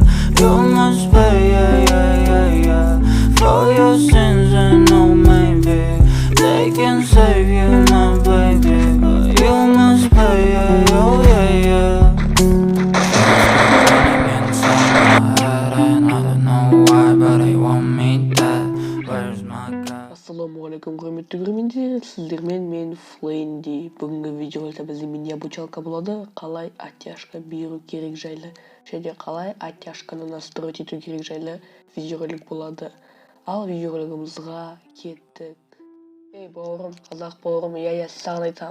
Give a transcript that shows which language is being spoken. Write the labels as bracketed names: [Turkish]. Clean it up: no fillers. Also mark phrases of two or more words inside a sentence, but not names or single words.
[English] You must pay, for your sins and no maybe they can save you, my baby, but you must pay, oh yeah. Running inside my head and I don't know why, but I want me dead. Where's my cat? [Kazakh] Ассалаумағалейкум, құрметті көрермендер, сіздермен мен Флейнди. Бүгінгі видеода бізде [Russian] мини обучалка [Kazakh] болады, қалай оттяжка беру керек жайлы және қалай оттяжканы настроить ету керек жайлы видеоролик болады. Ал видеоролигімізға кеттік. Ей бауырым, қазақ бауырым, я саған айтам.